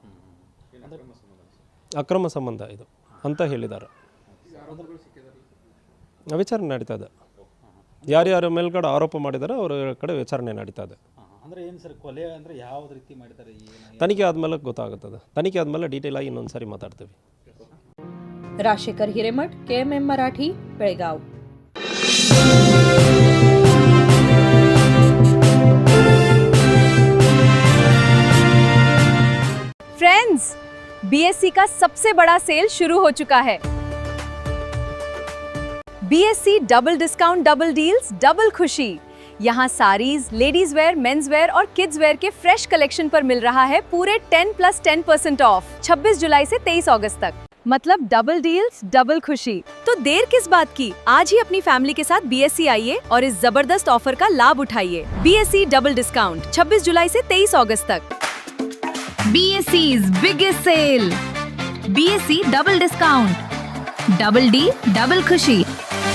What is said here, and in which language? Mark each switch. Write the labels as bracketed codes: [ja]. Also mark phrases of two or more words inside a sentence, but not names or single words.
[kn] ಅಕ್ರಮ ಸಂಬಂಧ ಇದು ಅಂತ ಹೇಳಿದ್ದಾರೆ. ವಿಚಾರಣೆ ನಡೀತಾ ಇದೆ. ಯಾರ್ಯಾರ ಮೇಲ್ಗಡೆ ಆರೋಪ ಮಾಡಿದ್ದಾರೆ ಅವರ ಕಡೆ ವಿಚಾರಣೆ ನಡೀತಾ ಇದೆ. ಅಂದ್ರೆ ಏನು ಸರ್ ಕೊಲೆ ಅಂದರೆ ಯಾವ ರೀತಿ ಮಾಡಿದ್ದಾರೆ ತನಿಖೆ ಆದಮೇಲೆ ಗೊತ್ತಾಗುತ್ತದೆ. ತನಿಖೆ ಆದಮೇಲೆ ಡೀಟೇಲ್ ಆಗಿ ಇನ್ನೊಂದು ಸಾರಿ ಮಾತಾಡ್ತೀವಿ. [hi] राजशेखर हिरेमठ, KMM मराठी, बेळगाव. फ्रेंड्स, BSC का सबसे बड़ा सेल शुरू हो चुका है. [en] BSC double discount, double deals, double खुशी. [hi] यहाँ [en] sarees, ladies wear, mens wear [hi] और [en] kids wear [hi] के [en] fresh collection [hi] पर मिल रहा है पूरे 10+10% ऑफ 26 जुलाई से 23 अगस्त तक. मतलब [en] double deals, [hi] डबल खुशी. तो देर किस बात की, आज ही अपनी फैमिली के साथ BSC आइए और इस जबरदस्त ऑफर का लाभ उठाइए. [en] BSC double discount [hi] 26 जुलाई से 23 अगस्त तक. [en] BSC's biggest sale. BSC double discount. Double D, double खुशी.